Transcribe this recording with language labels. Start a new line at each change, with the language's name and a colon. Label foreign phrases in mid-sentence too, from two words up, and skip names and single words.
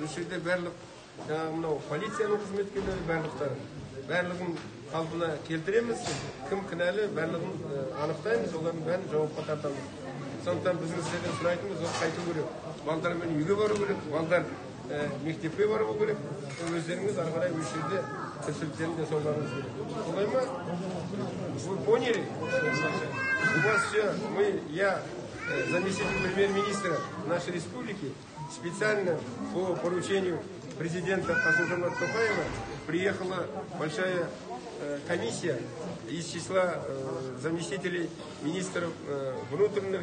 Kazakh: Осы жерде барлық мынау полицияның қызметкерлері барлығын қалпына келтіреміз. Кім кінәлі, барлығын анықтаймыз, олардың бәрін жауапқа тартамыз. Сондықтан біздің сіздерден сұрайтынымыз ол қайту керек. Балдармен үйге бару керек, балдар мектепке бару керек. Өздеріңіз ары қарай осы жерде тіршіліктерін жасауларыңыз керек. Солай ма?
Russian: Вы поняли? У вас все, я заместитель премьер-министра нашей республики, специально по поручению президента Қасым-Жомарта Тоқаева приехала большая комиссия из числа заместителей министров внутренних